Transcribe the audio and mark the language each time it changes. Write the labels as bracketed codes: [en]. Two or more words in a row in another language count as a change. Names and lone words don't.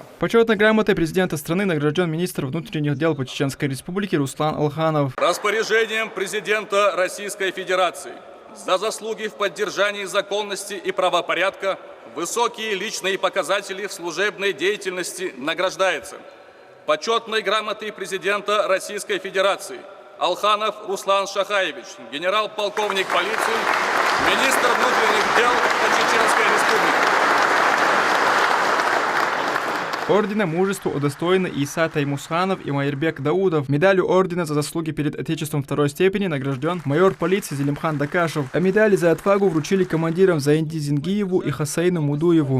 [ru] Почетной грамотой президента страны награжден министр внутренних дел по Чеченской Республике Руслан Алханов. Распоряжением президента Российской Федерации за заслуги в поддержании законности и правопорядка, высокие личные показатели в служебной деятельности награждается почетной грамотой президента Российской Федерации Алханов Руслан Шахаевич, генерал-полковник полиции, министр внутренних дел по Чеченской Республике. Ордена Мужества удостоены Иса Таймусханов и Майырбек Даудов. Медалью ордена за заслуги перед Отечеством второй степени награжден майор полиции Зелимхан Дакашев. А медали за отвагу вручили командирам Заинди Зингиеву и Хасейну Мудуеву.